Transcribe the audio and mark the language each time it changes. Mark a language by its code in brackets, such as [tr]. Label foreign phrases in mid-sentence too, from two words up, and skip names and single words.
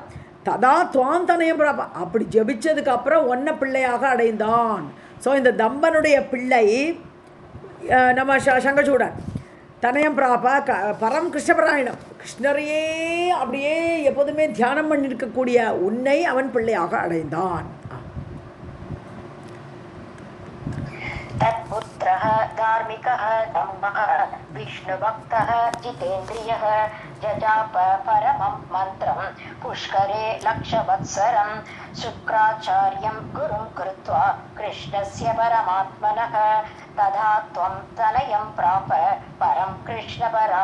[sa] तदा त्वां तनयं प्राप, [ta] அப்படி ஜபிச்சதுக்கு அப்புறம் ஒன்ன பிள்ளையாக அடைந்தான். ஸோ இந்த தம்பனுடைய பிள்ளை நம்ம சங்கச்சூடன் [sa] तनयं प्राप परं कृष्णपरायणम्, [ta] கிருஷ்ணரையே அப்படியே எப்போதுமே தியானம் பண்ணியிருக்கக்கூடிய உன்னை அவன் பிள்ளையாக அடைந்தான். [sa] तत्पुत्रः धार्मिकः दम्भः विष्णुभक्तः जितेन्द्रियः जजाप परमं मन्त्रं पुष्करे लक्षवत्सरं शुक्राचार्यं गुरुं कृत्वा कृष्णस्य परमात्मनः तदा त्वं तनयं प्राप परं कृष्णपरायणम्.